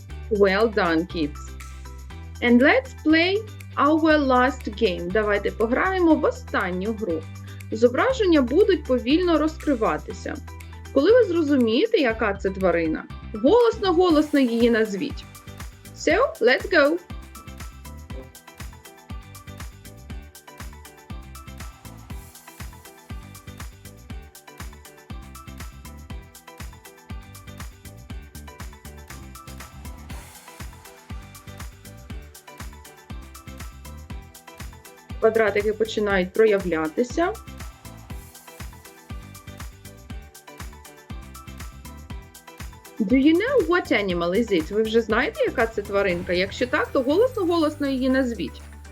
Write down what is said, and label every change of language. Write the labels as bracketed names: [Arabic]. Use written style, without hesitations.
[English] Well done, kids. And let's play our last game. [Ukrainian] Давайте пограємо в останню гру. Зображення будуть повільно розкриватися. Коли ви зрозумієте, яка це тварина, голосно-голосно її назвіть. [English] So, let's go! [Ukrainian] Квадратики починають проявлятися. [English] Do you know what animal is it? [Ukrainian] Ви вже знаєте, яка це тваринка? Якщо так, то голосно-голосно її назвіть.